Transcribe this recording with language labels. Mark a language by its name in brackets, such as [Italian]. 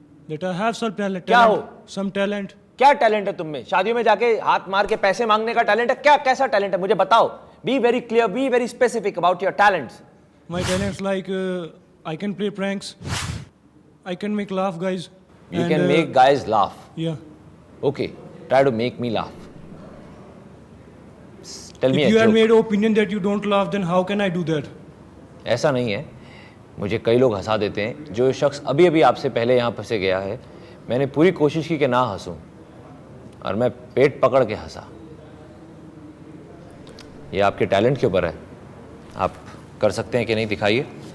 [English] That I have some talent. [Hindi] क्या हो? [English] Some talent. [Hindi] क्या टैलेंट है तुम में? शादियों में जाके हाथ मार के पैसे मांगने का टैलेंट है? क्या कैसा टैलेंट है मुझे बताओ. [English] Be very clear, be very specific about your talents. My talents like I can play pranks. I can make laugh guys. You can make guys laugh. Yeah. Okay, try to make me laugh. Tell me If a you have joke. made opinion that you don't laugh, then how can I do that? [Hindi] ऐसा नहीं है. मुझे कई लोग हंसा देते हैं। जो शख्स अभी अभी आपसे पहले यहाँ पर से गया है, मैंने पूरी कोशिश की कि ना हंसूं और मैं पेट पकड़ के हंसा। ये आपके टैलेंट के ऊपर है, आप कर सकते हैं कि नहीं, दिखाइए।